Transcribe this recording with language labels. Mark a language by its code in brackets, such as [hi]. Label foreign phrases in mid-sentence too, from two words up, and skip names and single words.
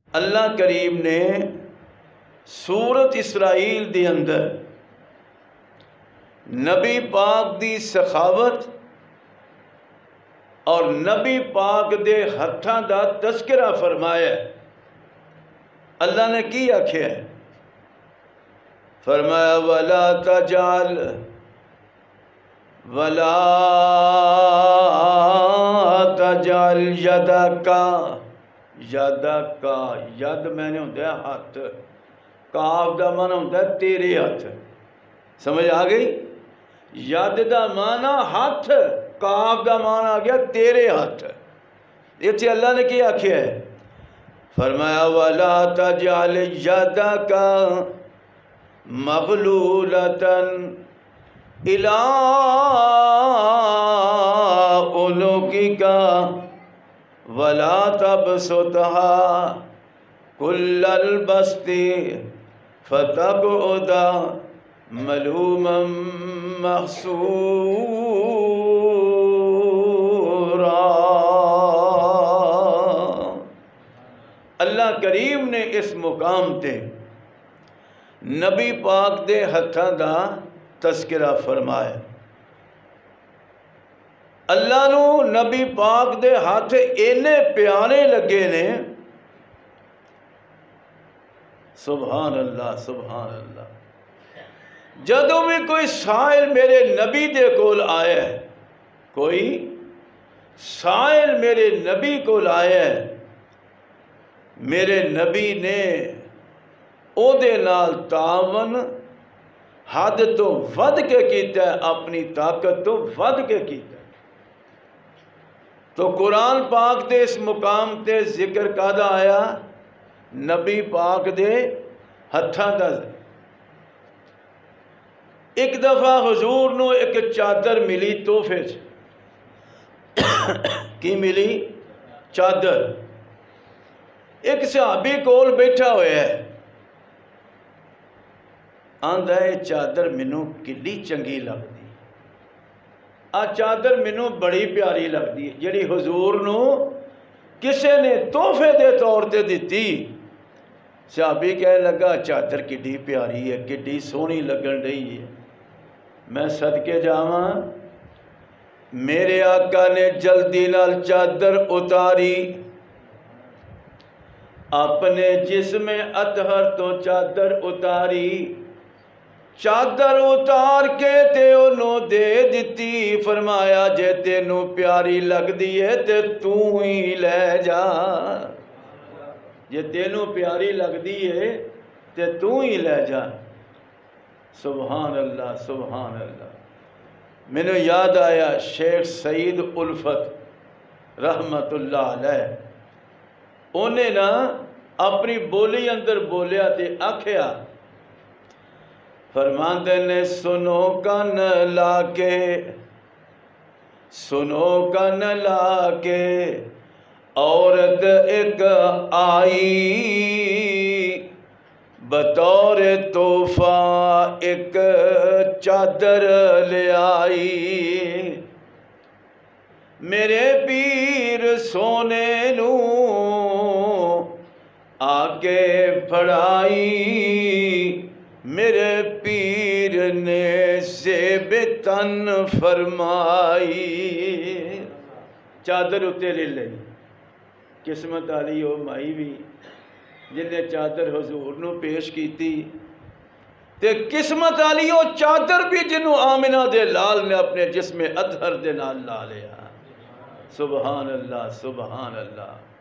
[pa] اللہ کریم نے سورت اسرائیل دے اندر نبی پاک دی سخاوت اور نبی پاک دے ہتھاں دا تذکرہ فرمایا ہے۔ اللہ نے کی آکھیا ہے؟ فرمایا [ar] وَلَا تَجْعَلْ يَدَكَ [pa] ید میں نے ہوتا ہے ہاتھ، کاف دا معنی ہوتا ہے تیرے ہاتھ، سمجھ آ گئی؟ ید دا معنی ہاتھ، کاف دا معنی آ گیا تیرے ہاتھ۔ یہ اللہ نے کیا آکھیا ہے؟ [ar] فرمایا وَلَا تَجْعَلْ يَدَكَ مَغْلُولَةً إِلَىٰ عُنُقِكَ وَلَا تَبْسُطْهَا كُلَّ الْبَسْطِ فَتَقْعُدَ مَلُومًا مَحْسُورًا۔ [pa] اللہ کریم نے اس مقام تے نبی پاک دے ہتھاں دا تذکرہ فرمایا۔ اللہ نو نبی پاک دے ہاتھ اینے پیارے لگے نے، [ar] سبحان اللہ سبحان اللہ۔ [pa] جدوں بھی کوئی سائل میرے نبی دے کول آیا ہے، کوئی سائل میرے نبی کول آیا ہے، میرے نبی نے او دے نال تعاون حد تو ود کے کیتا ہے، اپنی طاقت تو ود کے کیتا ہے۔ تو قرآن پاک دے اس مقام تے ذکر کادا آیا؟ نبی پاک دے ہتھاں دا۔ ایک دفعہ حضور نو ایک چادر ملی تحفے چ، کی ملی؟ چادر۔ ایک صحابی کول بیٹھا ہویا ہے، آندا ہے چادر مینوں کڈی چنگی لگدی، آ چادر مینوں بڑی پیاری لگدی ہے، جڑی حضور نو کسے نے تحفے دے طور تے دتی۔ صحابی کہنے لگا چادر کڈی پیاری ہے، کڈی سونی لگن رہی ہے، میں صدقے جاواں؟ میرے آقا نے جلدی نال چادر اتاری، اپنے جسم اطہر تو چادر اتاری، چادر اتار کے تے انہوں دے دیتی، فرمایا جے تینوں پیاری لگ دیئے تے تو ہی لے جا، جے تینوں پیاری لگ دیئے تے تو ہی لے جا۔ [ar] سبحان اللہ سبحان اللہ۔ [pa] میں نے یاد آیا شیخ سعید الفت [ar] رحمت اللہ علیہ، [pa] انہیں نا اپنی بولی اندر بولیا تے آکھیا، فرماندے نے سنو کن لا کے، سنو کن لا کے، عورت ایک آئی بطور تحفہ ایک چادر لے آئی، میرے پیر سونے نو آکے پڑھائی، میرے پیر نے زیب تن فرمائی۔ چادر اتے لے لئی، قسمت آلی او مائی بھی جن نے چادر حضور نو پیش کیتی، تے قسمت آلی او چادر بھی جنہوں آمنہ دے لال نے اپنے جسم اطہر دے نال لا لیا۔ [ar] سبحان اللہ سبحان اللہ۔